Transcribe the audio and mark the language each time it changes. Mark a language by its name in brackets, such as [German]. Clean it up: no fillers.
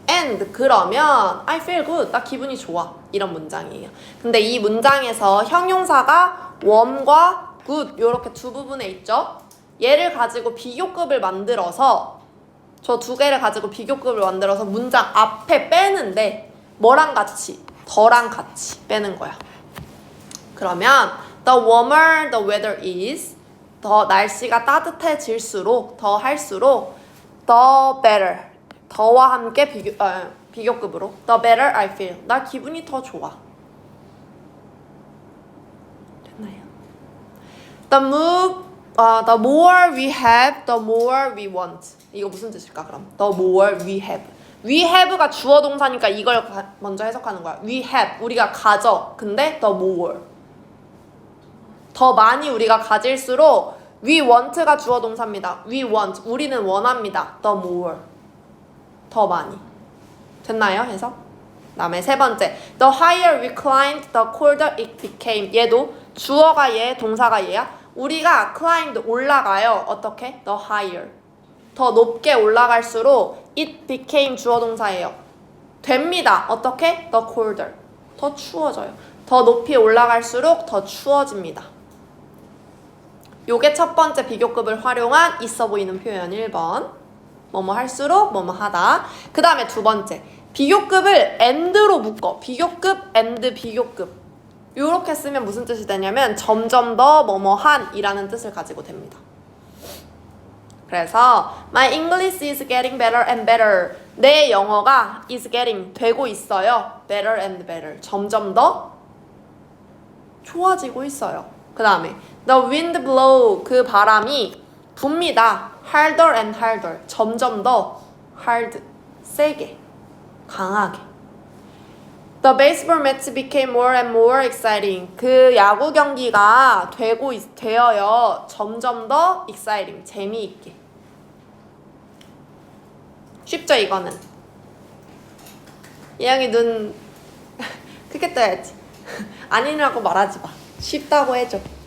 [English] and [Korean] 그러면 [English] I feel good. [Korean] 나 기분이 좋아. 이런 문장이에요. 근데 이 문장에서 형용사가 warm과 good 요렇게 두 부분에 있죠. 얘를 가지고 비교급을 만들어서 저 두 개를 가지고 비교급을 만들어서 문장 앞에 빼는데 뭐랑 같이? 더랑 같이 빼는 거야. 그러면 [English] the warmer the weather is [Korean] 더 날씨가 따뜻해질수록 더 할수록 [English] the better [Korean] 더와 함께 비교급으로 [English] the better I feel [Korean] 나 기분이 더 좋아. 됐나요? [English] The more we have, the more we want. [Korean] 이거 무슨 뜻일까 그럼? [English] The more we have. We have [Korean] 가 주어 동사니까 이걸 먼저 해석하는 거야. We have, 우리가 가져. 근데 [English] the more. [Korean] 더 많이 우리가 가질수록 we want가 주어 동사입니다. [English] We want, [Korean] 우리는 원합니다. [English] The more. [Korean] 더 많이. 됐나요? 해석? 다음에 세 번째. [English] The higher we climbed, the colder it became. [Korean] 얘도 주어가 얘, 동사가 얘야. 우리가 climbed 올라가요. 어떻게? [English] The higher. [Korean] 더 높게 올라갈수록 [English] it became [Korean] 주어 동사예요. 됩니다. 어떻게? [English] The colder. [Korean] 더 추워져요. 더 높이 올라갈수록 더 추워집니다. 요게 첫 번째 비교급을 활용한 있어 보이는 표현 1번. 뭐뭐 할수록 뭐뭐 하다. 그 다음에 두 번째. 비교급을 and로 묶어. 비교급 and 비교급. 요렇게 쓰면 무슨 뜻이 되냐면 점점 더 뭐뭐한 이라는 뜻을 가지고 됩니다. 그래서 [English] My English is getting better and better. [Korean] 내 영어가 [English] is getting [Korean] 되고 있어요. [English] better and better. [Korean] 점점 더 좋아지고 있어요. 그 다음에 [English] The wind blow. [Korean] 그 바람이 붑니다. [English] harder and harder. [Korean] 점점 더 hard. 세게. 강하게. [English] The baseball match became more and more exciting. [Korean] 그 야구 경기가 되어요. 점점 더 exciting. 재미있게. 쉽죠 이거는? 예영이 눈 크게 떠야지. 아니라고 말하지 마. 쉽다고 해줘.